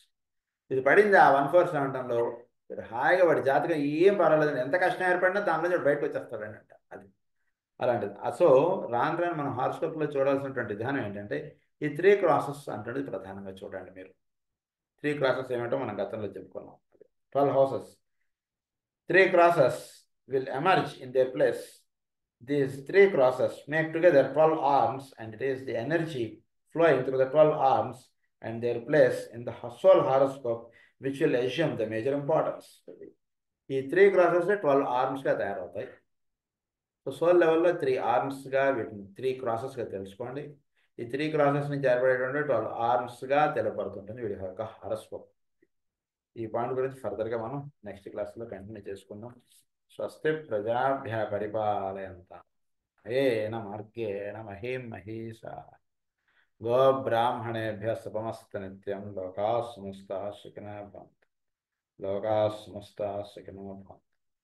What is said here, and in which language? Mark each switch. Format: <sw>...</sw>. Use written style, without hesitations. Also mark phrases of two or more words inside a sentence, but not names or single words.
<te>ఇది పడింది ఆ 1 4 7లో హాయిగా వాడి జాతకం ఏం పర్వాలేదండి, ఎంత కష్టం ఏర్పడినా దానిలో బయటకు వచ్చేస్తాడండి అంట. అది అలాంటిది. సో రాను రాను మనం హారోస్కోప్లో చూడాల్సినటువంటి విధానం ఏంటంటే ఈ 3 క్రాసెస్ అంటున్నది ప్రధానంగా చూడండి మీరు. 3 క్రాసెస్ ఏమిటో మనం గతంలో చెప్పుకున్నాం.</te> <en>12 హౌసెస్, 3 crosses will emerge in their place. These 3 crosses make together 12 arms, and it is the energy flowing through the 12 arms and their place in the soul horoscope which will assume the major importance.</en> <te>ఈ 3 crosses 12 armsగా తయారవుతాయి. సో</te> <en>soul level</en> <te>3 ఆర్మ్స్గా వీటిని 3 క్రాసెస్గా తెలుసుకోండి. ఈ 3 క్రాసెస్ నుంచి ఏర్పడేటువంటి 12 ఆర్మ్స్గా తెలపడుతుంటుంది వీడి యొక్క హారోస్కోప్. ఈ పాయింట్ గురించి ఫర్దర్గా మనం</te> <en>next class continue</en> <te>చేసుకుందాం.</te> <sa>स्वस्ति प्रजाभ्य परिपालयंताम् येन मार्गेण महीं महीषाः गोब्राह्मणेभ्यः शुभमस्तु नित्यं. लोकाः समस्ताः सुखिनो भवन्तु। लोकाः समस्ताः सुखिनो भवन्तु.</sa>